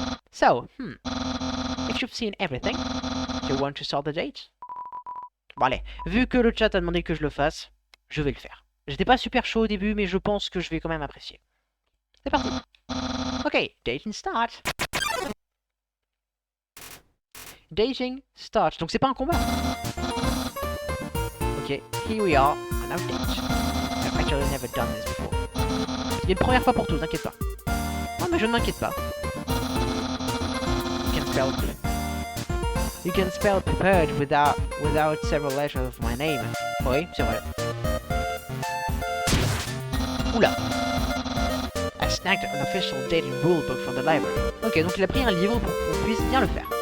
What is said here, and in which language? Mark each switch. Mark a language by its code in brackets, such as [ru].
[en] So, if you've seen everything, you want to start the date? [fr] Bon allez, vu que le chat a demandé que je le fasse, je vais le faire. J'étais pas super chaud au début, mais je pense que je vais quand même apprécier. C'est parti. [en] Ok, dating start. Dating start. [fr] Donc c'est pas un combat. [en] Ok, here we are on our date. I've actually never done this before. [fr] Il y a une première fois pour tout, t'inquiète pas. Non mais je ne m'inquiète pas. [en] You can spell prepared without several letters of my name. [fr] Oui, c'est vrai. [en] Oula. I snagged an official dating rulebook from the library. [fr] Ok, donc il a pris un livre pour qu'on puisse bien le faire.